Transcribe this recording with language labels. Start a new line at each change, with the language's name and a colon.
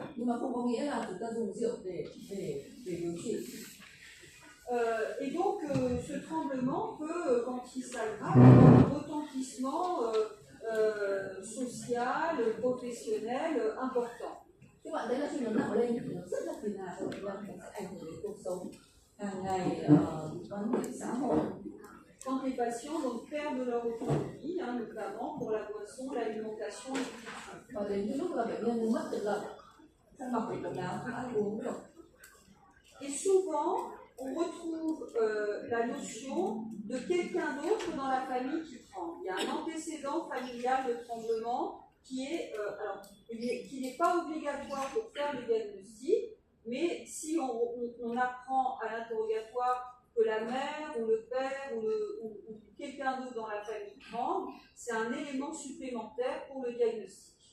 Vietnamese: Nhưng mà không có nghĩa là chúng ta dùng rượu để điều trị.
French: Et donc, ce tremblement peut, quand il s'aggrave, avoir un retentissement social, professionnel important.
Vietnamese: Các bạn thấy là khi nó nặng lên thì nó rất là phiền hà cho bệnh nhân, nó sẽ ảnh hưởng đến cuộc sống hàng ngày, quan hệ xã hội.
French: Quand les patients donc perdent leur autonomie, notamment pour la boisson, l'alimentation et l'hygiène.
Vietnamese: Và đến cái lúc là bệnh nhân mất tự lập, không mặc được quần áo, không ăn uống được.
French: Et souvent, on retrouve la notion de quelqu'un d'autre dans la famille qui tremble. Il y a un antécédent familial de tremblement qui n'est pas obligatoire pour faire le diagnostic, mais si on apprend à l'interrogatoire que la mère ou le père ou quelqu'un d'autre dans la famille tremble, c'est un élément supplémentaire pour le diagnostic.